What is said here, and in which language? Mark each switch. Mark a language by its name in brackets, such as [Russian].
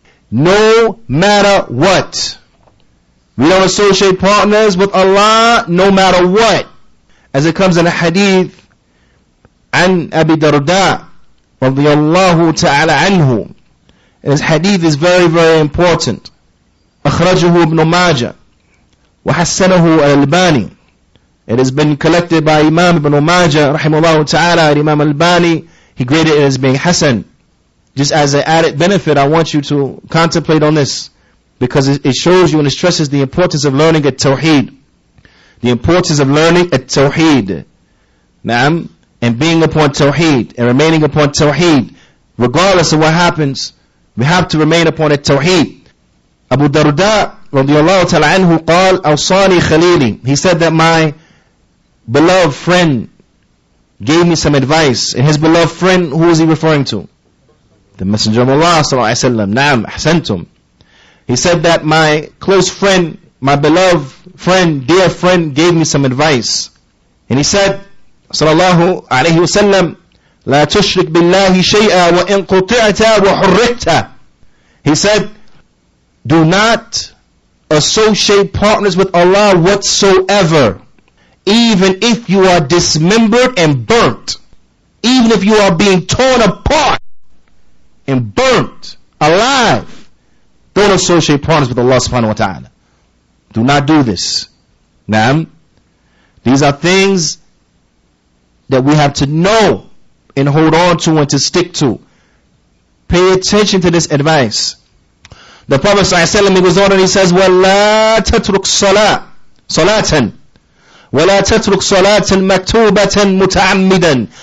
[English] No matter what. We don't associate partners with Allah no matter what. As it comes in a hadith, an Abi Darda radiyallahu ta'ala anhu. And this hadith is very, very important. [Arabic] أخرجه ابن ماجه وحسنه الألباني. [English] It has been collected by Imam Ibn Majah rahimahullah ta'ala, and Imam Albani, he graded it as being Hasan. Just as an added benefit, I want you to contemplate on this, because it shows you and it stresses the importance of learning at Tawheed. The importance of learning at Tawheed. Naam, and being upon Tawheed, and remaining upon Tawheed. Regardless of what happens, we have to remain upon it Tawheed. Abu Darda radiyallahu ta'ala anhu [Arabic] قال أوصاني خليلي. [English] He said that my beloved friend gave me some advice. And his beloved friend, who is he referring to? The Messenger of Allah sallallahu alaihi wasallam. Naam, ahsantum. He said that my close friend, my beloved friend, dear friend, gave me some advice. And he said, sallallahu alaihi wasallam, [Arabic] لا تشرك بالله شيئا وإن قطعت وحرقت. [English] He said, do not associate partners with Allah whatsoever, even if you are dismembered and burnt, even if you are being torn apart and burnt alive. Don't associate partners with Allah subhanahu wa ta'ala. Do not do this. Naam. These are things that we have to know and hold on to and to stick to. Pay attention to this advice. The Prophet ﷺ, he goes on and he says, [Arabic] وَلَا تَتْرُكْ صَلَاةً وَلَا تَتْرُكْ صَلَاةً مَكْتُوبَةً مُتَعَمِّدًا.